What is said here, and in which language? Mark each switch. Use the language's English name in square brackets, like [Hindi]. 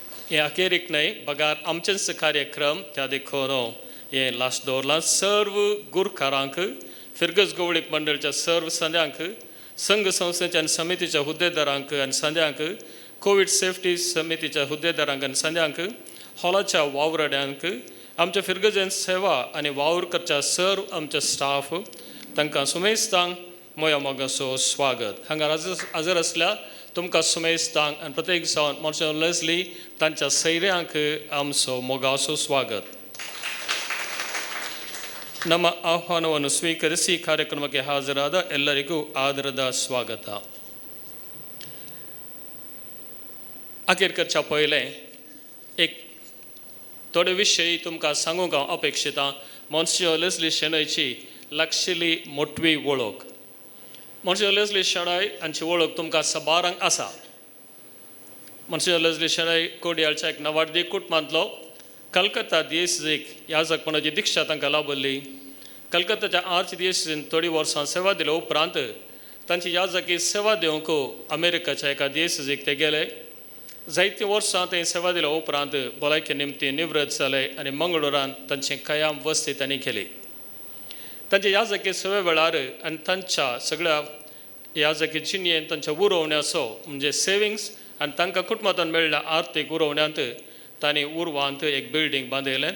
[Goan Konkani] हे अखेरीक न्हय बगार आमचेच कार्यक्रम त्या देखून हें लास्ट दवरलां. सर्व गुरकारांक, फिरगस गवळीक मंडळच्या सर्व संद्यांक, संघ संस्थेच्या आनी समितीच्या हुद्देदारांक आनी संद्यांक, कोवीड सेफ्टी समितीच्या हुद्देदारांक आनी संद्यांक, हॉलाच्या वावराड्यांक, आमच्या फिरगजेन सेवा आनी वावर करच्या सर्व आमच्या स्टाफ तांकां सुमेस्तांक मोया मोगाचो स्वागत. हांगा हजर आसल्या तुमकां सुमेस्तांक आनी प्रत्येक जावन मॉन्सिंजर लेस्ली तांच्या सैऱ्यांक आमचो मोगाचो स्वागत. [Kannada] ನಮ್ಮ ಆಹ್ವಾನವನ್ನು ಸ್ವೀಕರಿಸಿ ಕಾರ್ಯಕ್ರಮಕ್ಕೆ ಹಾಜರಾದ ಎಲ್ಲರಿಗೂ ಆದರದ ಸ್ವಾಗತ. [Goan Konkani] अखेरच्या पयलें एक थोडे विशय तुमकां सांगूंक हांव अपेक्षिता. मॉन्सिंजर लेस्ली शेणयची लागशिल्ली मोटवी वळख. मॉन्सिंजर लेस्ली शेणय हांची वळख तुमकां सबारांक आसा. मॉन्सिंजर लेस्ली शेणय कोडयाळच्या एक नवाडी कुटुंबांतलो. कलकत्ता दियेसीक याजकपणाची दिक्षा तांकां लाभली. कलकत्ताच्या आर्च दियेसीन थोडी वर्सां सेवा दिल्या उपरांत तांची याजकी सेवा दिवंक अमेरिकाच्या एका दियेसीक ते गेले. जायती वर्सां थंय सेवा दिल्या उपरांत भलायके निमती निवृत्त जाले आनी मंगळुरान तांची कायम वस्ती तांणी केली. तांचे याजकी सेवे वेळार आनी तांच्या सगळ्या याजकी जिणयेन तांच्या उरोवण्याचो म्हणजे सेविंग्स आनी तांकां कुटुंबांतल्यान मेळिल्ल्या आर्थीक उरोवण्यांत तांणी उर्वांत एक बिल्डींग बांदयलें.